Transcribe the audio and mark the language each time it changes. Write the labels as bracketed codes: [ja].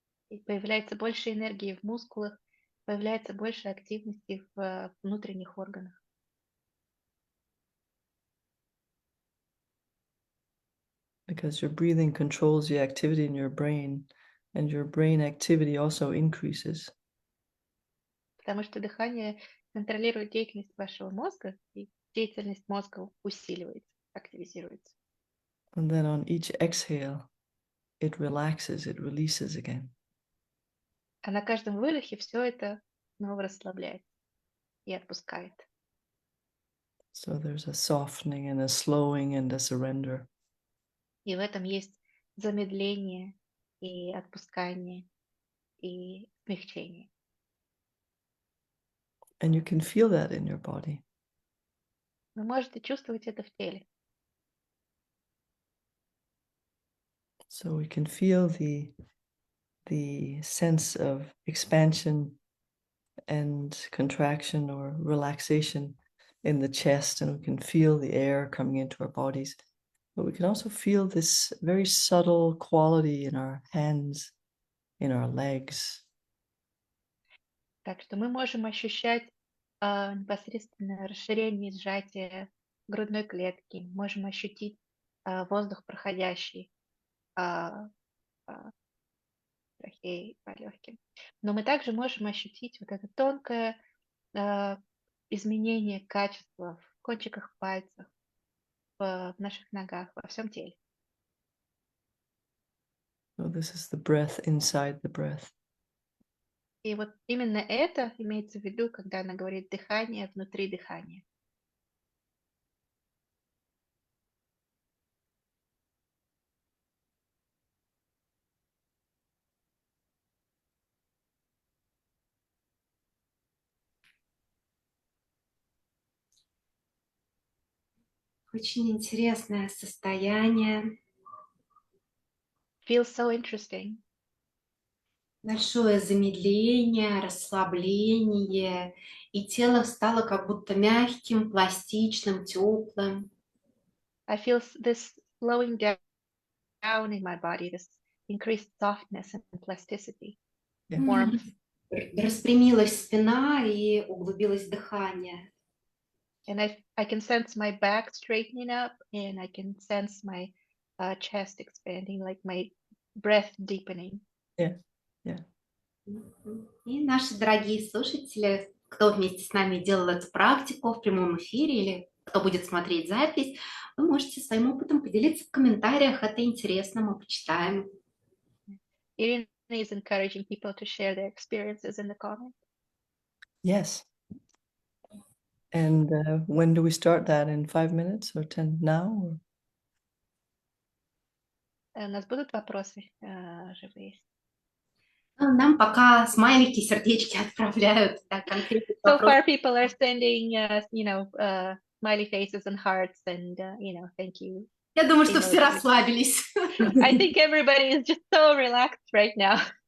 [ru] И появляется больше энергии в мускулах, появляется больше активности в внутренних органах. [en] Because your breathing controls the activity in your brain, and your brain activity also increases. [ru] Потому что дыхание контролирует деятельность вашего мозга, и деятельность мозга усиливается, активизируется. [en] And then on each exhale, it relaxes, it releases again. [ru] А на каждом выдохе все это снова расслабляется и отпускает. [en] So there's a softening and a slowing and a surrender. [ru] И в этом есть замедление и отпускание и смягчение. [en] And you can feel that in your body. [ru] Вы можете чувствовать это в теле. [en] So we can feel the sense of expansion and contraction or relaxation in the chest, and we can feel the air coming into our bodies. But we can also feel this very subtle quality in our hands, in our legs. [ru] Так что мы можем ощущать непосредственно расширение и сжатие грудной клетки, можем ощутить воздух, проходящий трахеей по легким. Но мы также можем ощутить вот это тонкое изменение качества в кончиках пальцев, в наших ногах, во всем теле. [en] So this is the breath inside the breath. [ru] И вот именно это имеется в виду, когда она говорит дыхание внутри дыхания. Очень интересное состояние. [en] Feels so interesting. [ru] Большое замедление, расслабление, и тело стало как будто мягким, пластичным, теплым. [en] I feel this slowing down in my body, this increased softness and plasticity, warmth. [ru] Распрямилась спина и углубилось дыхание. [en] And I can sense my back straightening up, and I can sense my chest expanding, like my breath deepening. Yeah, yeah. [ru] И наши дорогие слушатели, кто вместе с нами делал эту практику в прямом эфире или кто будет смотреть запись, вы можете своим опытом поделиться в комментариях. Это интересно, мы почитаем. [en] Irina is encouraging people to share their experiences in the comments. Yes. And when do we start that? In 5 minutes or 10 now? Or? [ru] У нас будут вопросы живые? Ну, нам пока смайлики, сердечки отправляют. Да, конкретный [en] So [ru] вопрос. [en] far, people are sending us, smiley faces and hearts, and thank you. [ru] Я думаю, что все [en] Emojis. [ru] расслабились. [en] I think everybody is just so relaxed right now.